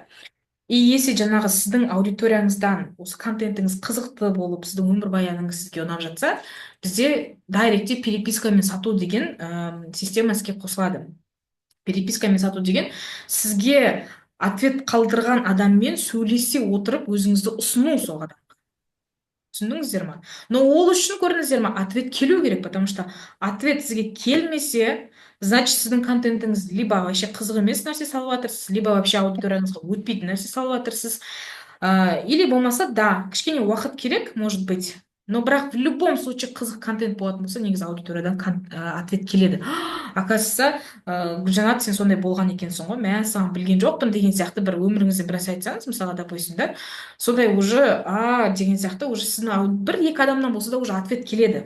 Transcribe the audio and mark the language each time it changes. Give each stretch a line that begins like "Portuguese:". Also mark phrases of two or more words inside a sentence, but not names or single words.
Russian: И если
Kazakh: жаңағы сіздің аудиторияңыздан осы контентіңіз қызықты болып, сіздің өмірбаяныңыз сізге ұнап жатса, бізде дайректте перепискамен сату деген система іске қосылады. Перепискамен сату деген сізге ответ қалдырған адаммен сөйлесе отырып өзіңізді ұсыну сол адамға. Түсіндіңіздер ма? Но ол үшін көрдіңіздер ма, ответ келу керек,
Russian: потому что ответ
Kazakh: сізге келмесе, значит сіздің контентіңіз
Russian: либо вообще
Kazakh: қызық емес нәрсе салып жатырсыз,
Russian: либо вообще
Kazakh: аудиторияңызға өтпейтін нәрсе салып жатырсыз. Или болмаса, да, кішкене уақыт керек,
Russian: может быть, но
Kazakh: бірақ
Russian: в любом случае
Kazakh: қызық контент болатын болса, негізі аудиториядан ответ келеді. Оказывается, Гүлжанат, сен сондай болған екенсің ғой, мә, саған білген жоқпын деген сияқты бір өміріңізде біраз айтсаңыз, мысалға, допустим, да, сондай уже деген сияқты уже сіздің бір-екі адамнан болса да уже ответ келеді.